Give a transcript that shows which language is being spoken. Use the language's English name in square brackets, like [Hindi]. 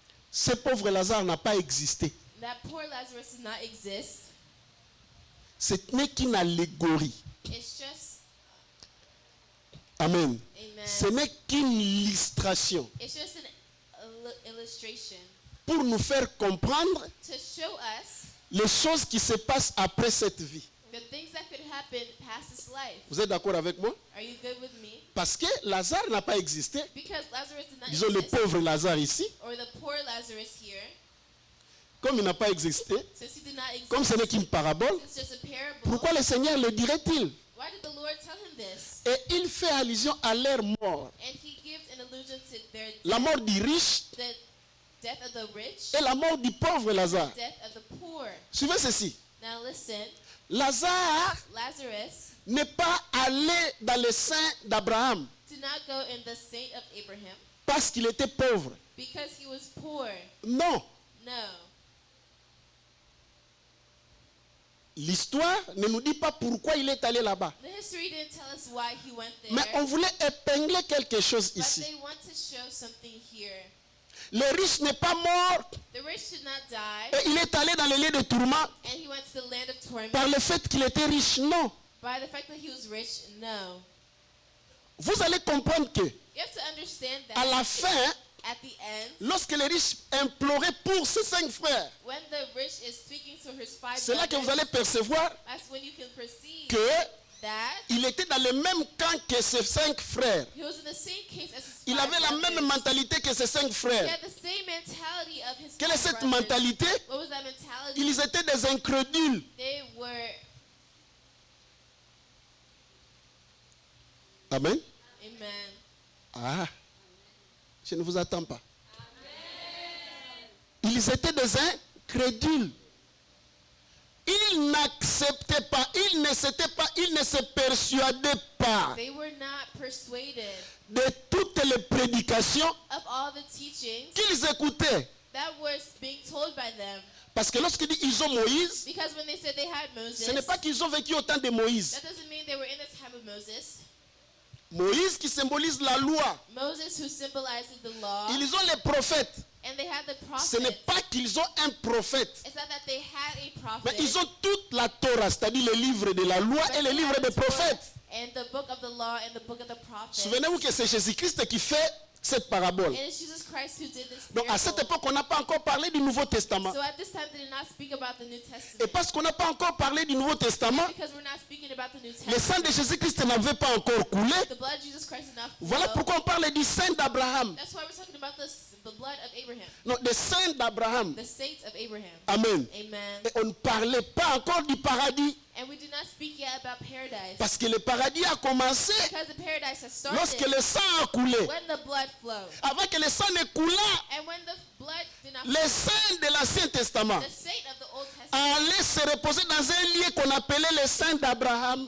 [French] Ce pauvre Lazare n'a pas existé. [English] That poor Lazarus does not exist. [French] Ce n'est qu'une allégorie. [English] It's just, [French] Amen. [English] amen. [French] Ce n'est qu'une illustration. [English] It's just an illustration. [French] pour nous faire comprendre [English] to show us [French] les choses qui se passent après cette vie. [English] the things that could happen past this life. [French] Vous êtes d'accord avec moi? [English] Are you good with me? [French] Parce que Lazare n'a pas existé. [English] Because Lazarus did not [French] Disons le [English] exist, [French] pauvre Lazare ici. [English] or the poor Lazarus here, [French] Comme il n'a pas existé, [English] since he did not exist, [French] comme ce n'est qu'une parabole, [English] it's just a parable. [French] pourquoi le Seigneur le dirait-il? [English] Why did the Lord tell him this? [French] Et il fait allusion à leur mort. [English] And he gives an allusion to their [French] La mort du riche [English] the death of the rich, [French] et la mort du pauvre Lazare. [English] death of the poor. [French] Suivez ceci. [English] Now listen, [French] Lazare [English] Lazarus [French] n'est pas allé dans le sein d'Abraham [English] did not go in the saint of Abraham [French] parce qu'il était pauvre. [English] because he was poor. [French] Non. [English] No. [French] L'histoire ne nous dit pas pourquoi il est allé là-bas. [English] The history didn't tell us why he went there. [French] Mais on voulait épingler quelque chose [English] But [French] ici. [English] they want to show something here. [French] Le riche n'est pas mort [English] The rich did not die, [French] et il est allé dans les lieux de tourment [English] and he went to the land of torment [French] par le fait qu'il était riche. Non. [English] by the fact that he was rich. No. [French] Vous allez comprendre que [English] You have to understand [French] à [English] that [French] la fin, [English] at the end, [French] lorsque les riches imploraient pour ses 5 frères, [English] when the rich is speaking to his 5 [French] c'est là que vous [English] brothers, [French] allez percevoir [English] that's when you can perceive [French] que [English] that [French] il était dans le même camp que ses 5 frères. [English] he was in the same case as his [French] Il [English] 5 [French] avait la [English] brothers. [French] même mentalité que ses 5 [English] He [French] frères. [English] had the same mentality of his [French] Quelle est [English] 5 [French] cette [English] brothers. [French] mentalité? [English] What was that mentality? [French] Ils étaient des incrédules. [English] They were, [French] Amen. [English] amen. [French] Ah, je ne vous attends pas. Ils étaient des incrédules. Ils n'acceptaient pas, ils ne se persuadaient pas [English] They were not persuaded [French] de toutes les prédications [English] of all the teachings [French] qu'ils écoutaient. [English] that was being told by them. [French] Parce que lorsqu'ils ont Moïse, [English] Because when they said they had Moses, [French] ce n'est pas qu'ils ont vécu au temps de Moïse. [English] that doesn't mean they were in the time of Moses. [French] Moïse qui symbolise la loi. [English] Moses, who symbolizes the law, [French] Ils ont les prophètes. [English] and they had the [French] Ce n'est [English] prophets. [French] pas qu'ils ont un prophète. [English] It's not that they had a prophet. [French] Mais ils ont toute la Torah, c'est-à-dire le livre de la loi [English] but [French] et le [English] they [French] livre [English] had [French] des [English] the Torah [French] prophètes. [English] and the book of the law and the book of the prophets. [French] Souvenez-vous que c'est Jésus-Christ qui fait cette parabole. [English] And it's Jesus Christ who did this [French] Donc à cette [English] parable. [French] époque, on n'a pas encore parlé du Nouveau Testament. [English] So at this time, they did not speak about the New [French] Et [English] Testament. [French] parce qu'on n'a pas encore parlé du Nouveau Testament, [English] Because we're not speaking about the New [French] le sang [English] Testament. [French] de Jésus-Christ n'avait pas encore coulé. [English] The blood of Jesus Christ is not [French] Voilà [English] flow. [French] pourquoi on parle du sang d'Abraham. [English] That's why we're talking about the blood of Abraham. [French] Non, le sang d'Abraham. [English] The saints of Abraham. [French] Amen. [English] Amen. [French] Et on ne parlait pas encore du paradis. [English] And we do not speak yet about paradise. [French] Parce que le paradis a commencé [English] Because the paradise has [French] lorsque [English] started [French] le sang a coulé. [English] when the blood flowed. [French] Avant que le sang ne coulât, [English] And when the blood did not [French] les saints de l'Ancien Testament [English] the saint of the Old Testament [French] allaient se reposer dans un lieu qu'on appelait le sang d'Abraham.